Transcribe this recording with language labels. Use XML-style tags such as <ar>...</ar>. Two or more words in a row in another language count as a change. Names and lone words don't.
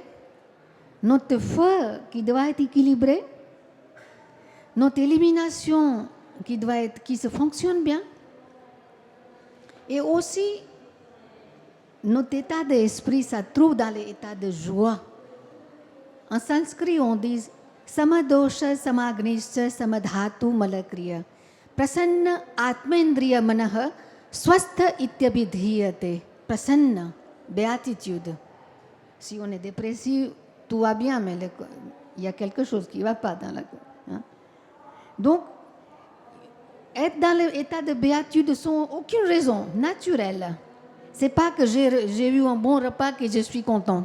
<fr>Notre feu qui doit être équilibré. Notre élimination qui se fonctionne bien. Et aussi, notre état d'esprit, ça trouve dans l'état de joie. En sanskrit, on dit</fr> <sa>samadosha, samagnischa, samadhatu, malakriya. Prasanna atmendriya manaha, swastha ityabidhiyate.</sa> <fr>Prasanna, béatitude. Si on est dépressif, tout va bien, mais il y a quelque chose qui ne va pas dans la... Hein? Donc, être dans l'état de béatitude sans aucune raison naturelle. Ce n'est pas que j'ai eu un bon repas que je suis contente.</fr>